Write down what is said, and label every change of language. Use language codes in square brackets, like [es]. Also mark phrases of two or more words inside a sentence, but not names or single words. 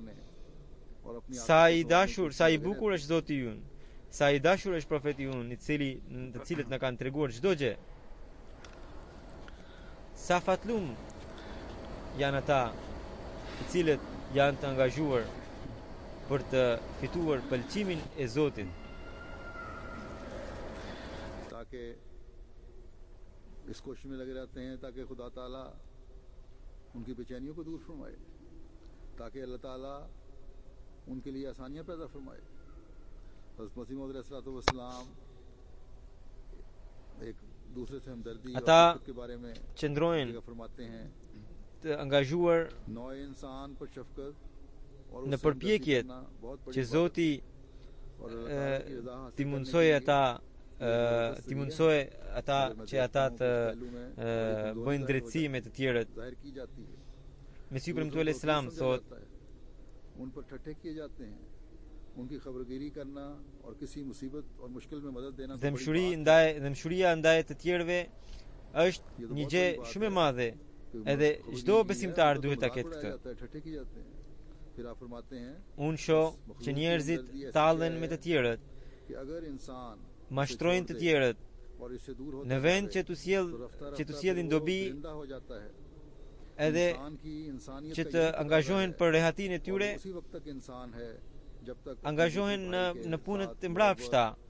[sq] Sa i dashur, sa i bukur është Zoti ynë, sa i dashur është profeti ynë, të cilët na kanë treguar çdo gjë. Sa fatlum janë ata të cilët janë të angazhuar për të fituar pëlqimin e Zotit. [ur] تاکہ اس کوشش میں لگے رہتے ہیں تاکہ خدا تعالیٰ ان کی بے چینیوں کو دور فرمائے، تاکہ اللہ تعالیٰ ان کے لیے آسانیاں پیدا فرمائے. حضرت مسیح موعود علیہ السلام ایک دوسرے سے ہمدردی کے بارے میں فرماتے ہیں, [sq] të angazhuar [ur] نو انسان پر شفقت [sq] në përpjekjet që Zoti t'i mundsoj ata që ata të bëjnë drejtësi me të tjerët. Mesihu premtuar [ar] عليه السلام [sq] thot [ur] ان پر ٹھٹھے کیے جاتے ہیں، ان کی خبرگیری کرنا اور کسی مصیبت اور مشکل میں مدد دینا. [sq] Dëmshuria ndaj të tjerëve është një gjë shumë e madhe, edhe çdo besimtar duhet ta ketë këtë. Unë shoh që njerëzit tallen me të tjerët, mashtrojnë të tjerët, në vend që t'u sjellin dobi, edhe që të angazhohen për rehatinë e tyre, angazhohen në punët të mbrapshta.